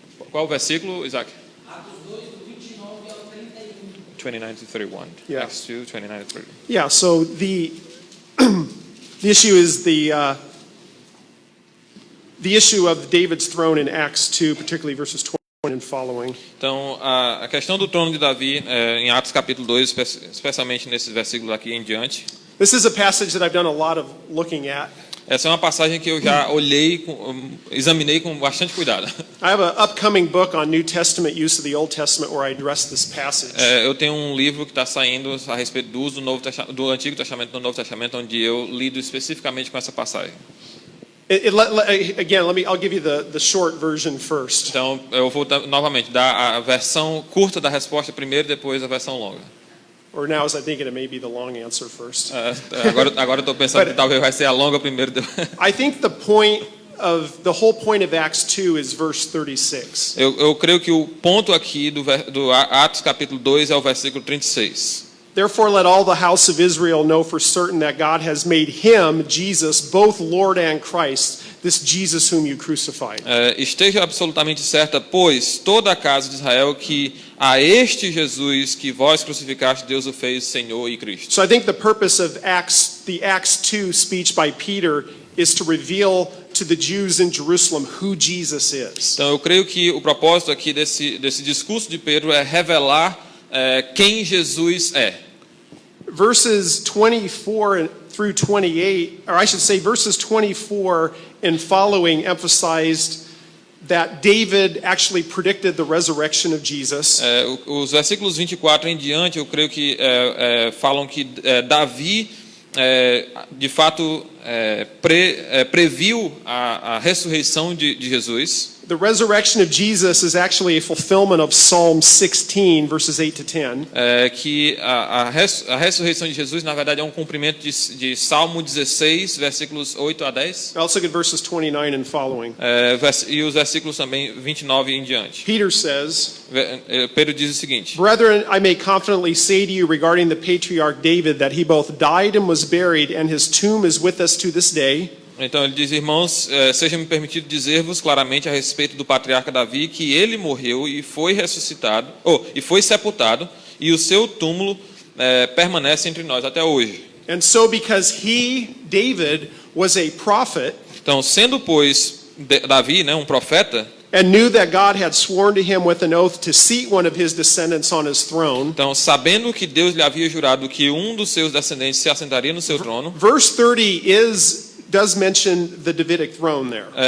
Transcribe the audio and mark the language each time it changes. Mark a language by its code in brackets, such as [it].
[pt] Qual o versículo, Isaac? Atos 2, do 29 ao 31. [en] 29 to 31. Yeah. Acts 2, 29 to 31. Yeah, so the issue is the issue of David's throne in Acts 2, particularly verses 20 and following. [pt] Então, a questão do trono de Davi, em Atos capítulo 2, especialmente nesses versículos aqui em diante. [en] This is a passage that I've done a lot of looking at. [pt] Essa é uma passagem que eu já olhei, examinei com bastante cuidado. [en] I have an upcoming book on New Testament use of the Old Testament where I address this passage. [pt] Eu tenho um livro que está saindo a respeito do uso do Antigo Testamento no Novo Testamento, onde eu lido especificamente com essa passagem. [en] I'll give you the short version first. [pt] Então, eu vou novamente dar a versão curta da resposta primeiro, depois a versão longa. [en] Or now, as I think it may be the long answer first. [pt] Agora estou pensando que talvez vai ser a longa primeiro. [en] I think the whole point of Acts 2 is verse 36. [pt] Eu creio que o ponto aqui do Atos capítulo 2 é o versículo 36. [en] Therefore, let all the house of Israel know for certain that God has made him, Jesus, both Lord and Christ, this Jesus whom you crucified. [pt] Esteja absolutamente certa, pois, toda a casa de Israel, que a este Jesus que vós crucificaste, Deus o fez Senhor e Cristo. [en] So I think the purpose of the Acts 2 speech by Peter is to reveal to the Jews in Jerusalem who Jesus is. [pt] Então, eu creio que o propósito aqui desse discurso de Pedro é revelar quem Jesus é. [en] Verses 24 through 28, or I should say verses 24 and following emphasized that David actually predicted the resurrection of Jesus. [pt] Os versículos 24 em diante, eu creio que falam que Davi, de fato, previu a ressurreição de Jesus. [en] The resurrection of Jesus is actually a fulfillment of Psalm 16, verses 8 to 10. [pt] Que a ressurreição de Jesus, na verdade, é um cumprimento de Salmo 16, versículos 8 a 10. [en] Let's look at verses 29 and following. [pt] E os versículos também 29 em diante. [en] Peter says, [pt] Pedro diz o seguinte: [en] Brethren, I may confidently say to you regarding the patriarch David that he both died and was buried, and his tomb is with us to this day. [pt] Então ele diz: irmãos, seja-me permitido dizer-vos claramente a respeito do patriarca Davi que ele morreu e foi ressuscitado, e foi sepultado, e o seu túmulo permanece entre nós até hoje. [en] And so because David was a prophet, [pt] então, sendo pois Davi, um profeta, [en] and knew that God had sworn to him with an oath to seat one of his descendants on his throne. [pt] Então, sabendo que Deus lhe havia jurado que um dos seus descendentes se assentaria no seu trono. [en] Verse 30 does mention the Davidic throne there.